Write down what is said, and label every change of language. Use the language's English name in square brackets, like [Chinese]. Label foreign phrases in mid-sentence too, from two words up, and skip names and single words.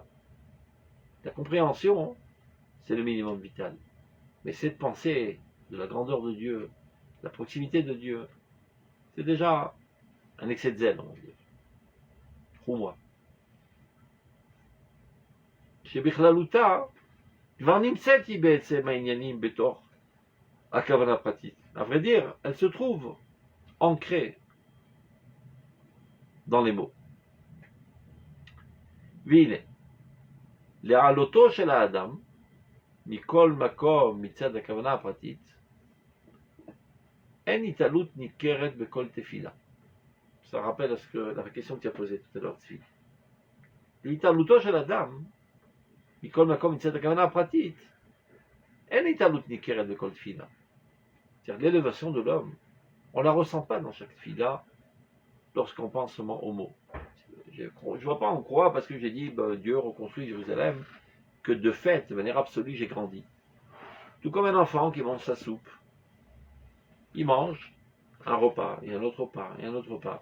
[French] La compréhension, c'est le minimum vital. Mais cette pensée de la grandeur de Dieu, la proximité de Dieu, c'est déjà un excès de zèle, on va dire. Pour chez [Hebrew] Bichlaluta, כבר נמצאתי בעצם העניינים בתוך הכוונה פרטית. [French] À vrai dire, elle se trouve ancrée dans les mots. [Hebrew] והנה, להעלותו של האדם, מכל מקום מצד הכוונה הפרטית, אין התעלות ניכרת בכל תפילה. [French] Ça rappelle la question que tu as posée tout à l'heure, Tzvi. [Hebrew] להתעלותו של אדם, מכל מקום מצד הכוונה הפרטית, אין התעלות ניכרת בכל תפילה. [French] C'est-à-dire l'élévation de l'homme, on ne la ressent pas dans chaque tefila lorsqu'on pense seulement aux mots. Je ne vois pas en croire parce que j'ai dit Dieu reconstruit Jérusalem que de fait, de manière absolue, j'ai grandi. Tout comme un enfant qui mange sa soupe. Il mange un repas, et un autre repas, et un autre repas.